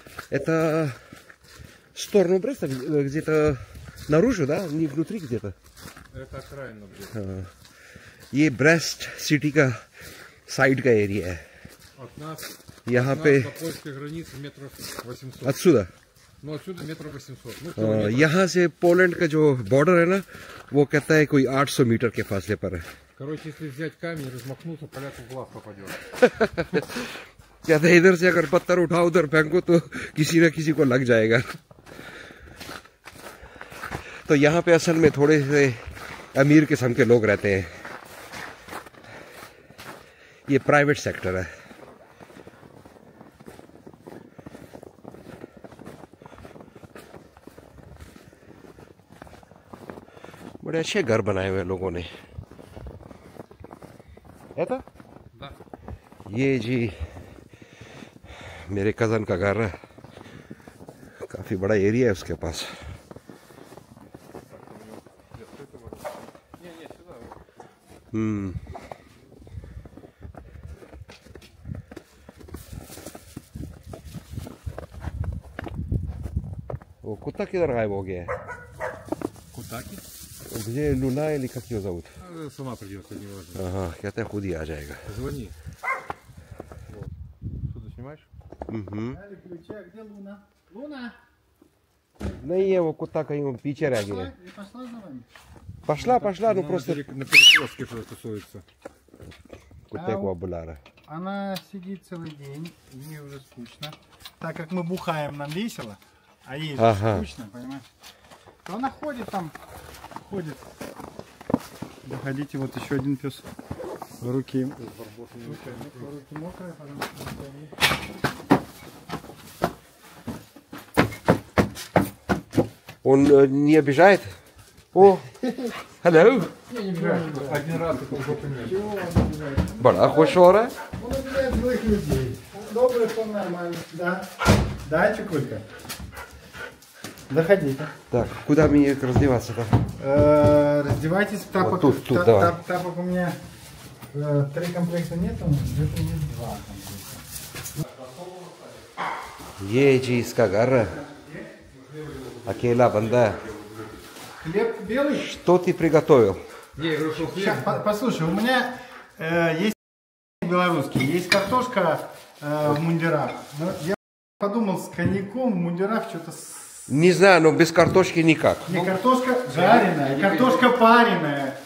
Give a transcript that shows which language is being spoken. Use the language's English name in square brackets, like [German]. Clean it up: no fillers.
[Russian] Это сторону Бреста, где-то наружу, да? Не внутри где-то? Это окраина где-то. [Hindi] ये breast city का side का एरिया है। [Russian] От нас, [Hindi] यहाँ [Russian] от [Hindi] पे [Russian] нас до польской границы метров 800. отсюда, Ну, отсюда метров 800. Ну, километр. [Hindi] यहाँ से पोलैंड का जो बॉर्डर है ना, वो कहता है कोई 800 मीटर के फासले पर है। [Russian] Короче, если взять камень и размахнуться, поляку в глаз попадет. [Hindi] कहते हैं इधर से अगर पत्थर उठाओ उधर फेंको तो किसी न किसी को लग जाएगा। तो यहाँ पे असल में थोड़े से अमीर किस्म के लोग रहते हैं। ये प्राइवेट सेक्टर है। बड़े अच्छे घर बनाए हुए लोगों ने। ऐसा? [Russian] Да. [Hindi] ये जी मेरे कज़न का घर है, काफ़ी बड़ा एरिया है उसके पास। वो कुत्ता किधर गायब हो गया है? [Russian] Кутаки? [Hindi] मुझे [Russian] लूना или как ее зовут? Сама придет, не важно. [Hindi] हाँ, कहते हैं खुद ही आ जाएगा। [Russian] Звони. Вот. Что ты снимаешь? Ключи, а где Луна? Луна! [Hindi] नहीं है, वो कुत्ता कहीं पीछे रह गया है। [Russian] Пошла за вами? पशला, ну просто На перекрестке что тусуется. [Hindi] कुत्ते को बुला रहा है। [Russian] Она сидит целый день, ей уже скучно. Так как мы бухаем, нам весело, а ей же скучно, понимаешь? То она ходит там, ходит. Доходите, вот еще один пес. Руки мокрые, потому что Он не обижает? О, hello. Один раз такой [Hindi] बड़ा खुश हो रहा है। [Russian] он обижает злых людей. Добрый, он нормальный. Да. Да, Чекулька? Заходите. Так, куда мне раздеваться-то? Раздевайтесь, тапок. Вот тут, давай. Тапок у меня 3 комплекта нету, где-то есть 2 комплекта. [Hindi] ये जी इसका घर है अकेला बंदा है [Russian] Хлеб белый? что ты приготовил Не, я говорю, что хлеб. Щас, послушай, у меня есть белорусский, есть картошка в мундирах. Но я подумал, с коньяком в мундирах что-то... не знаю но без картошки никак Не, картошка жареная, картошка пареная.